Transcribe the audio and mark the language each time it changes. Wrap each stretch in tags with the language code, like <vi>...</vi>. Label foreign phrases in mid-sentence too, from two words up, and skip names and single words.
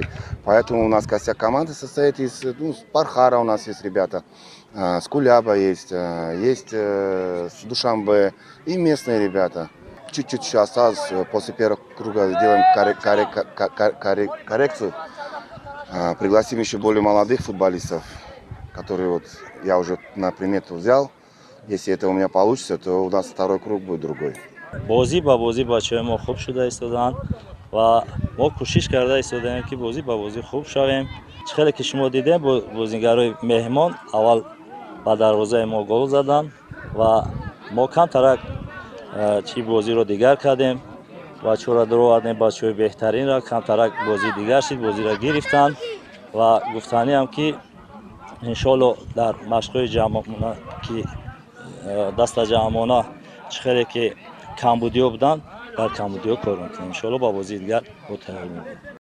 <ru>Поэтому у нас костяк команды состоит из Пархара у нас есть ребята, с Куляба есть с Душанбе и местные ребята. Чуть-чуть осталось, после первого круга сделаем коррекцию. Пригласим еще более молодых футболистов, которые вот я уже на примету взял. Если это у меня получится, то у нас второй круг будет другой.</ru> <tg>бозӣ ба бозӣ бачаҳои мо хуб шуда истоданд ва мо кӯшиш карда истодаем ки бозӣ ба бозӣ хуб шавем. чӣ хеле ки шумо дидем бозигарои меҳмон аввал ба дарвозаи мо гол заданд ва мо камтарак чӣ бозиро дигар кардем ва чора дуровардем бачаҳои беҳтаринро камтарак бозии дигар шид бозиро гирифтанд ва гуфтаниам ки иншоалло дар машқҳои ҷамъона ки даста ҷамъона чӣ хеле ки камбудиҳо буданд дар камбудиҳо кор мекунем иншоалло ба бозии дигар мо тайёр мебудем.</tg>